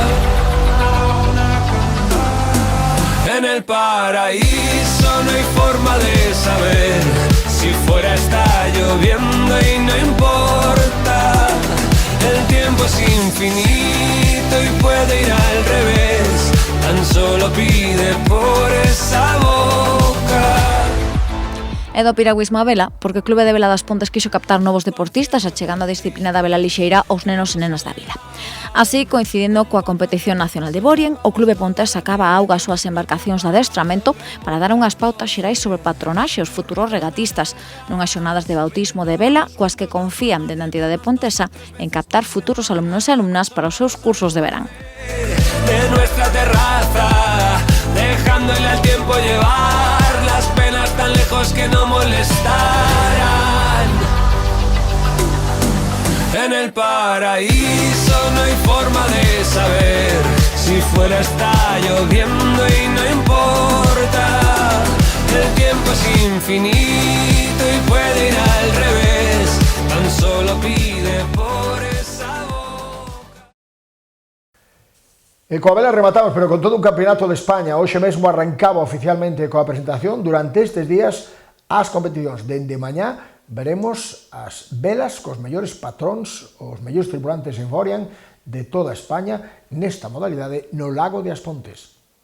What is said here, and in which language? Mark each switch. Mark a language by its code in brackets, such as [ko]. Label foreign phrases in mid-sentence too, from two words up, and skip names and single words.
[es] En el paraíso no hay forma de saber si fuera está lloviendo y no importa. El tiempo es infinito y puede ir al revés. Tan solo pide por esa boca. [gl] Edo piragüismo a vela, porque o Clube de Vela das Pontes quixo captar novos deportistas achegando a disciplina da vela lixeira aos nenos e nenas da vila. Así, coincidendo coa competición nacional de Borien, o Clube Pontés sacaba a auga as súas embarcacións de adestramento para dar unhas pautas xerais sobre patronaxe aos futuros regatistas, nunhas xornadas de bautismo de vela coas que confían dende a entidade pontesa en captar futuros alumnos e alumnas para os seus cursos de verán. [es] De nuestra terraza, dejándole al tiempo llevar las penas tan lejos que no molestarán. En el paraíso no hay forma de saber si fuera está lloviendo y no importa. El tiempo es infinito y puede ir al revés. Tan solo pide por esa boca. [gl] E coa vela rematamos, pero con todo un campeonato de España. Hoxe mesmo arrancaba oficialmente coa presentación. Durante estes días as competicións. Dende mañá veremos as velas cos mellores patróns, os mellores tripulantes en Borien de toda España nesta modalidade no Lago de As Pontes.